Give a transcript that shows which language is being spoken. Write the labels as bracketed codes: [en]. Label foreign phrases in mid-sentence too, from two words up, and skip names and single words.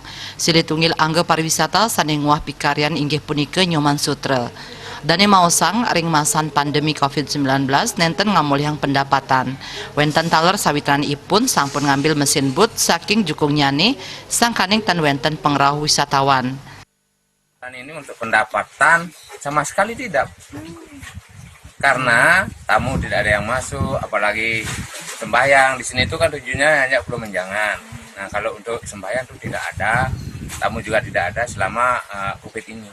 [ban] Silitunggil angga pariwisata saning muah pikaryan inggih punika Nyoman Sutra. Dane maosang ring masan pandemi COVID-19 nenten ngamulihang pendapatan. Wenten taler sawitran ipun sampun ngambil mesin boot saking jukung nyane sangkaning tan wenten pengrauh wisatawan. [id] Ini untuk pendapatan sama sekali tidak, karena tamu tidak ada yang masuk, apalagi sembahyang di sini itu kan tujuannya hanya Pulau Menjangan. Nah kalau untuk sembahyang itu tidak ada, tamu juga tidak ada selama COVID ini.